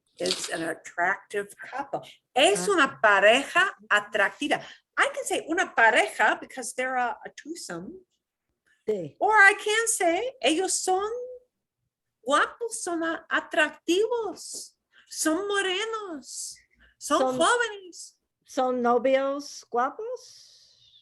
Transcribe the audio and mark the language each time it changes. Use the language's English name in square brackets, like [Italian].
[English] It's an attractive couple. [Spanish] Es una pareja atractiva. [English] I can say una pareja because they're a twosome. [Spanish] Sí. [English] Or I can say [Spanish] ellos son guapos, son atractivos, son morenos, son jóvenes. Son novios guapos?